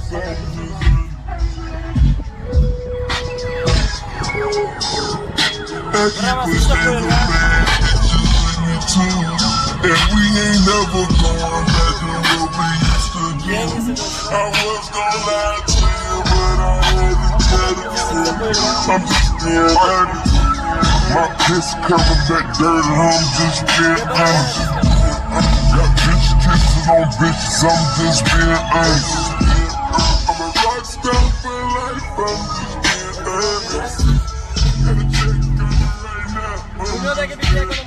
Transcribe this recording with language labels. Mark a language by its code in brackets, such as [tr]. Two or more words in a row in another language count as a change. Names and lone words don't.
[uz] Biroz ishlab qo'yinglar. [en] And we ain't never going back to what we used to do. I was gonna lie to you, but I had to tell the truth. I'm just being honest. My piss covered that dirt, and I'm just being honest. Got bitch kisses on bitches, I'm just being honest. I'm a rock star for life, I'm just being honest. And a check coming right now. [uz] Dunyodagi bitta